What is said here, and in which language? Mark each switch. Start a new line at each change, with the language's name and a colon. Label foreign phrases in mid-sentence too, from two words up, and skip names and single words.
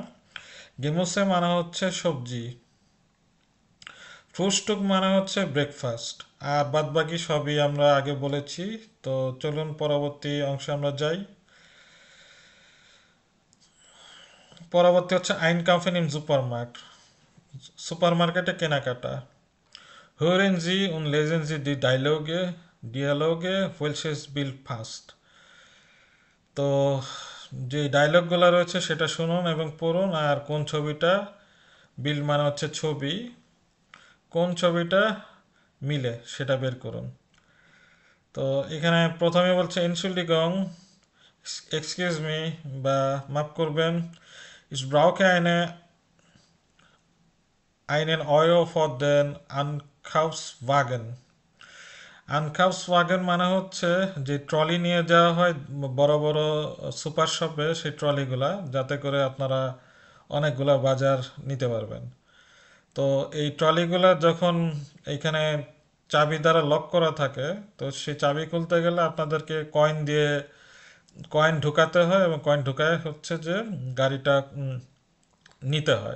Bangla: গেমুসে মানে হচ্ছে সবজি, ফ্রুস্টুক মানে হচ্ছে ব্রেকফাস্ট, আর বাদ বাকি সবই আমরা আগে বলেছি। তো চলুন পরবর্তী অংশে আমরা যাই। পরবর্তী হচ্ছে
German: Ein kaufen im Supermarkt,
Bangla: সুপারমার্কেটে কেনাকাটা।
German: Hören Sie und lesen Sie die Dialoge, welches Bild passt.
Bangla: তো যে ডায়লগগুলো রয়েছে সেটা শুনুন এবং পড়ুন, আর কোন ছবিটা, বিল মানে হচ্ছে ছবি, কোন ছবিটা মিলে সেটা বের করুন। তো এখানে প্রথমে বলছে এনশুল্ডিগং,
English: excuse me
Bangla: বা মাফ করবেন,
German: ich brauche einen Euro for den Ankaufswagen.
Bangla: আনকাউসওয়াগন মানে হচ্ছে যে ট্রলি নিয়ে যাওয়া হয় বড় বড়
English: super shop,
Bangla: সেই ট্রলিগুলা, যাতে করে আপনারা অনেকগুলা বাজার নিতে পারবেন। তো এই ট্রলিগুলা যখন এইখানে চাবি দ্বারা লক করা থাকে, তো সেই চাবি খুলতে গেলে আপনাদেরকে কয়েন দিয়ে কয়েন ঢুকাতে হয়, এবং কয়েন ঢুকায় হচ্ছে যে গাড়িটা নিতে হয়।